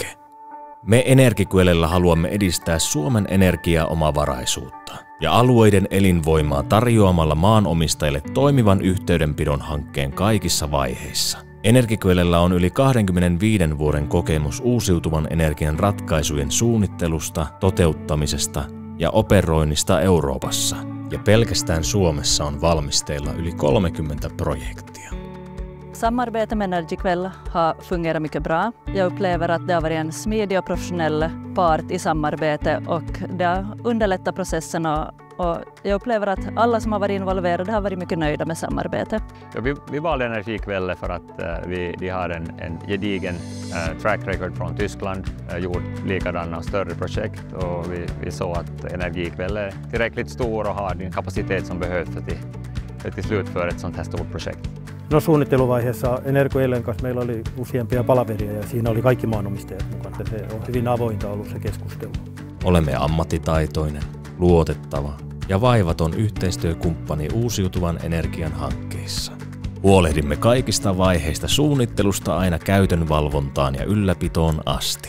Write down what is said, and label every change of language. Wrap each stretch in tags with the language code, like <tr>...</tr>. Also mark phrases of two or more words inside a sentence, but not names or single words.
<fi>Me Energiquellellä haluamme edistää Suomen energiaomavaraisuutta ja alueiden elinvoimaa tarjoamalla maanomistajille toimivan yhteydenpidon hankkeen kaikissa vaiheissa. Energiquellellä on yli 25 vuoden kokemus uusiutuvan energian ratkaisujen suunnittelusta, toteuttamisesta ja operoinnista Euroopassa. Ja pelkästään Suomessa on valmisteilla yli 30 projektia.</fi> <sv>Samarbete med Energiquell har fungerat mycket bra. Jag upplever att det har varit en smidig och professionell part i samarbete och det har underlättat processen och jag upplever att alla som har varit involverade har varit mycket nöjda med samarbetet. Ja, vi valde Energiquell för att de har en gedigen</sv> <en>track record</en> <sv>från Tyskland, gjort likadana och större projekt och vi såg att Energiquell är tillräckligt stor och har den kapacitet som behövs för att slutföra ett sånt här stort projekt.</sv> <fi>No, suunnitteluvaiheessa Energiquellen kanssa meillä oli useampia palaveria ja siinä oli kaikki maanomistajat mukana. Se on hyvin avointa ollut se keskustelu. Olemme ammattitaitoinen, luotettava ja vaivaton yhteistyökumppani uusiutuvan energian hankkeissa. Huolehdimme kaikista vaiheista suunnittelusta aina käytön valvontaan ja ylläpitoon asti.</fi>